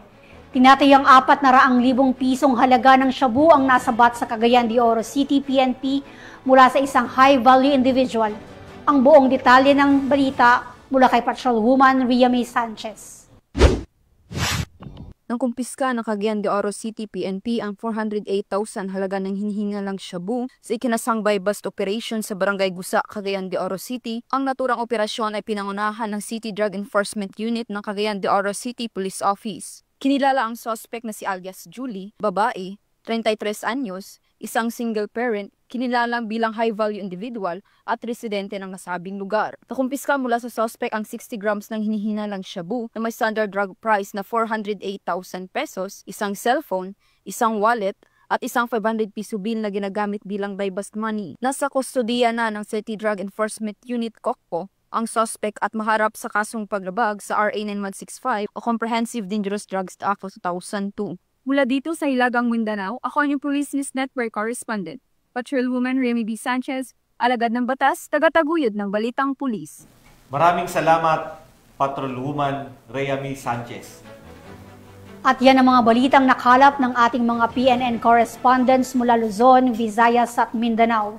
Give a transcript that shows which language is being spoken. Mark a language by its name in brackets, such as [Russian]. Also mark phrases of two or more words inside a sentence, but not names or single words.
[Filipino] Tinatayang 400,000 pisong halaga ng shabu ang nasabat sa Cagayan de Oro City PNP mula sa isang [English] high-value individual. [Filipino] Ang buong detalye ng balita mula kay Patrolwoman Ria May Sanchez. Nang kumpiska ng Cagayan de Oro City PNP ang 408,000 halaga ng hinihingalang shabu sa ikinasang [English] bypass operation [Filipino] sa Barangay Gusa, Cagayan de Oro City. Ang naturang operasyon ay pinangunahan ng City Drug Enforcement Unit ng Cagayan de Oro City Police Office. Kinilala ang suspect na si alias Julie, babae, 33 anyos, isang [English] single parent, [Filipino] kinilalang bilang [English] high-value individual [Filipino] at residente ng nasabing lugar. Nakumpiska mula sa suspect ang 60 grams ng hinihinalang shabu na may [English] standard drug price [Filipino] na 408,000 pesos, isang cellphone, isang wallet, at isang 500 piso bill na ginagamit bilang [English] bypass money. [Filipino] Nasa kustodiya na ng City Drug Enforcement Unit COCPO ang suspect at maharap sa kasong paglabag sa RA 9165 o Comprehensive Dangerous Drugs Act of 2002. Mula dito sa Hilagang Mindanao, ako ang inyong Police News Network Correspondent, Patrolwoman Remy B. Sanchez, alagad ng batas, tagataguyod ng Balitang Pulis. Maraming salamat, Patrolwoman Remy Sanchez. At yan ang mga balitang nakalap ng ating mga PNN correspondents mula Luzon, Visayas at Mindanao.